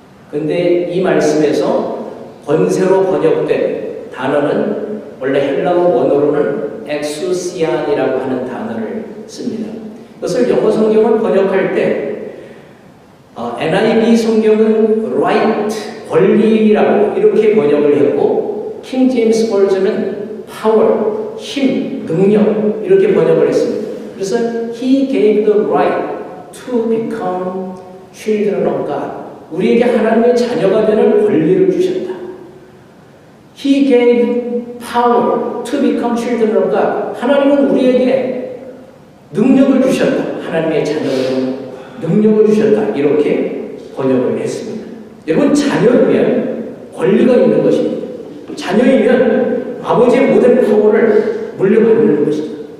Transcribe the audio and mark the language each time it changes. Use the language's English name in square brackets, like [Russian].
[Korean] 그런데 이 말씀에서 권세로 번역된 단어는 원래 헬라어 원어로는 엑수시안이라고 하는 단어를 씁니다. 그것을 영어 성경을 번역할 때 NIV 성경은 right, 권리라고 이렇게 번역을 했고 킹 제임스 버전은 power, 힘, 능력 이렇게 번역을 했습니다. 그래서 [English] He gave the right to become children of God. [Korean] 우리에게 하나님의 자녀가 되는 권리를 주셨다. [English] He gave power to become children of God. [Korean] 하나님은 우리에게 능력을 주셨다. 하나님의 자녀가 되는 능력을 주셨다. 이렇게 번역을 했습니다. 여러분, 자녀이면 권리가 있는 것입니다. 자녀이면 아버지의 모든 파워를 물려받는 것이다.